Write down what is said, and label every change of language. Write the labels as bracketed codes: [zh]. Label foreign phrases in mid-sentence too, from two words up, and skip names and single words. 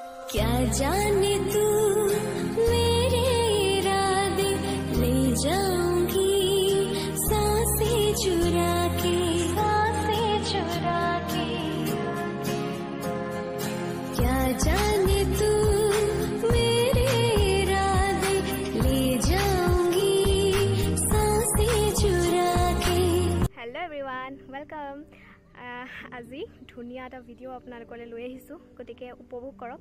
[hi] क्या जाने तू मेरे इरादे ले जाऊंगी सांसें चुरा के क्या जाने तू मेरे इरादे ले जाऊंगी सांसें चुरा के। [en] Hello everyone welcome. [as] আজি ধুনীয়া এটা ভিডিঅ' আপোনালোকলৈ লৈ আহিছোঁ, গতিকে উপভোগ কৰক।